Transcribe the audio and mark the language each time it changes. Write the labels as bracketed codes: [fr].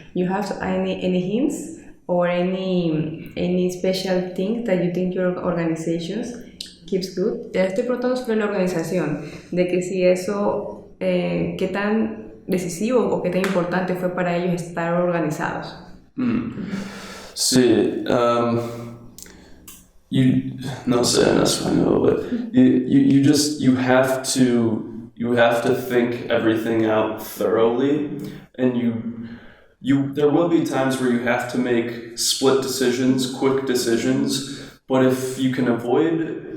[en] You have any hints or any special thing that you think your organization keeps good? [es] Te estoy preguntando sobre la organización, de que si eso, qué tan decisivo o qué tan importante fue para ellos estar organizados. Sí, no sé en español, [en] but you have to think everything out thoroughly, and there will be times where you have to make split decisions, quick decisions, but if you can avoid